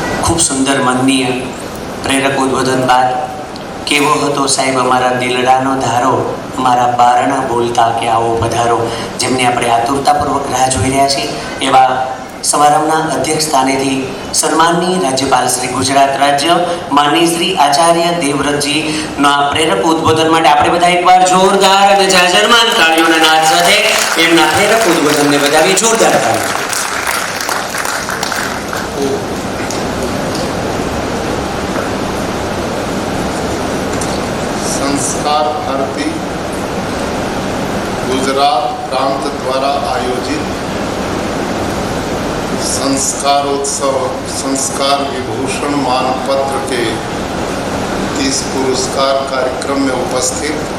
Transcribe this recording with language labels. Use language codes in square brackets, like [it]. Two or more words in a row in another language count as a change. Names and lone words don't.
[gu] ખૂબ સુંદર મનનીય પ્રેરક ઉદ્બોધન બાદ કેવો હતો સાહેબ અમારા દિલડાનો ધારો અમારા બારણા બોલતા કે આવો પધારો જેમને આપણે આતુરતાપૂર્વક રાહ જોઈ રહ્યા છે એવા સમારંભના અધ્યક્ષ સ્થાનેથી સન્માનની રાજ્યપાલ શ્રી ગુજરાત રાજ્ય માનનીય શ્રી આચાર્ય દેવવ્રતજીના પ્રેરક ઉદ્બોધન માટે આપણે બધા એકવાર જોરદાર અને જાજરમાન તાળીઓના નાદ સાથે એમના પ્રેરક ઉદ્બોધનને વધાવી જોરદાર તાળીઓ. [hi] संस्कार भारती गुजरात प्रांत द्वारा आयोजित संस्कारोत्सव संस्कार विभूषण मानपत्र के इस पुरस्कार कार्यक्रम में उपस्थित